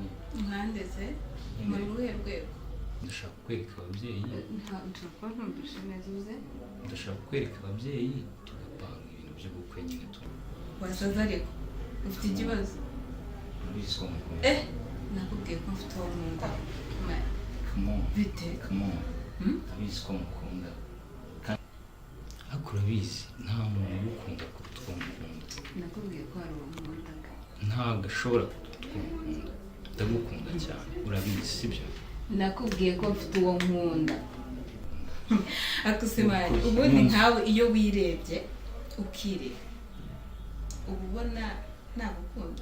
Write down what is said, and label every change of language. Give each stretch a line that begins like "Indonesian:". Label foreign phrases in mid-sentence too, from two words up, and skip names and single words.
Kinyarwanda: Mwandeze? Mu ruhe rwego? Ndashaka kukwereka ababyeyi. Ntabwo ntumvise neza uze. Ndashaka kukwereka ababyeyi tugapanga ibintu by'ubukwe nyine tu. Wasaza ariko ufite ikibazo? Urabizi ko ngukunda. Nakubwiye ko mfite uwo nkunda.
English: Come on.
Kinyarwanda: Bite?
English: Come on.
Kinyarwanda: Urabizi ko ngukunda. Ariko urabizi nta muntu ugukunda kuruta uwo ngukunda. Nakubwiye ko hari uwo nkunda. Ntabwo ashobora kuruta uwo ngukunda. Ndagukunda cyane urabizi sibyo? Nakubwiye ko mfite uwo nkunda. Akusemani ubundi nkawe iyo wirebye ukireba uba ubona nagukunda.